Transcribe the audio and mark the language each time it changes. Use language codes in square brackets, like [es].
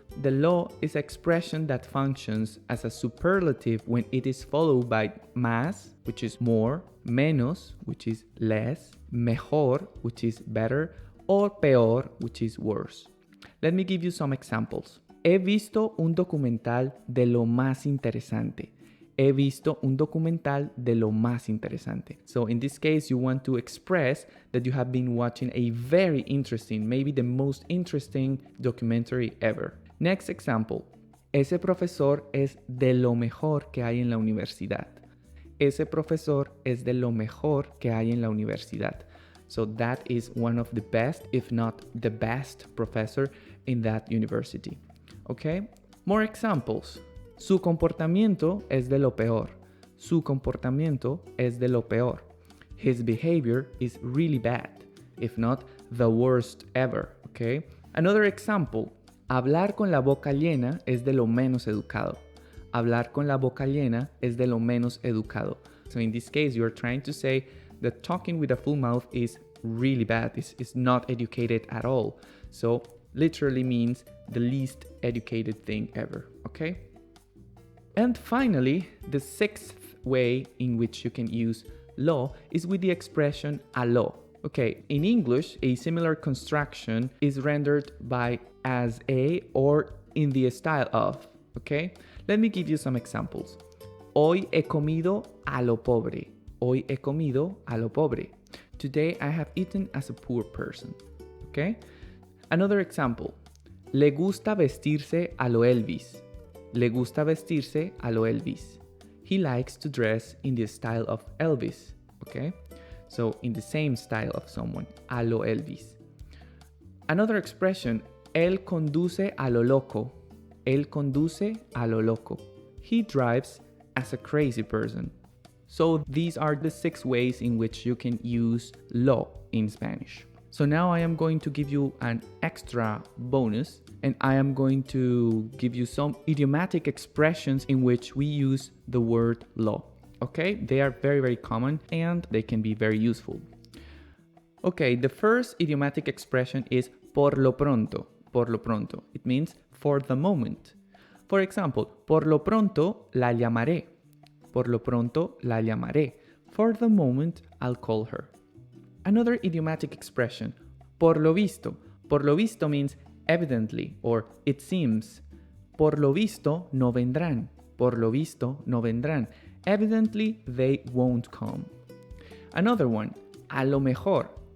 [en] The lo is an expression that functions as a superlative when it is followed by más, which is more, menos, which is less, mejor, which is better, or peor, which is worse. Let me give you some examples. [es] He visto un documental de lo más interesante. He visto un documental de lo más interesante. [en] So in this case, you want to express that you have been watching a very interesting, maybe the most interesting documentary ever. Next example. [es] Ese profesor es de lo mejor que hay en la universidad. Ese profesor es de lo mejor que hay en la universidad. [en] So that is one of the best, if not the best professor in that university. Okay? More examples. [es] Su comportamiento es de lo peor. Su comportamiento es de lo peor. [en] His behavior is really bad, if not the worst ever. Okay? Another example. [es] Hablar con la boca llena es de lo menos educado. Hablar con la boca llena es de lo menos educado. [en] So in this case, you're trying to say that talking with a full mouth is really bad. It's not educated at all. So literally means the least educated thing ever, okay? And finally, the sixth way in which you can use lo is with the expression aló. Okay, in English, a similar construction is rendered by as a or in the style of, okay? Let me give you some examples. [es] Hoy he comido a lo pobre. Hoy he comido a lo pobre. [en] Today I have eaten as a poor person. Okay? Another example. [es] Le gusta vestirse a lo Elvis. Le gusta vestirse a lo Elvis. [en] He likes to dress in the style of Elvis. Okay? So in the same style of someone. [es] A lo Elvis. [en] Another expression. [es] Él conduce a lo loco. Él conduce a lo loco. [en] He drives as a crazy person. So these are the 6 ways in which you can use lo in Spanish. So now I am going to give you an extra bonus, and I am going to give you some idiomatic expressions in which we use the word lo. Okay? They are very, very common and they can be very useful. Okay, the first idiomatic expression is por lo pronto. Por lo pronto. It means for the moment. For example, [es] por lo pronto la llamaré. Por lo pronto la llamaré. [en] For the moment, I'll call her. Another idiomatic expression, por lo visto. Por lo visto means evidently or it seems. [es] Por lo visto no vendrán. Por lo visto no vendrán. [en] Evidently, they won't come. Another one, a lo mejor.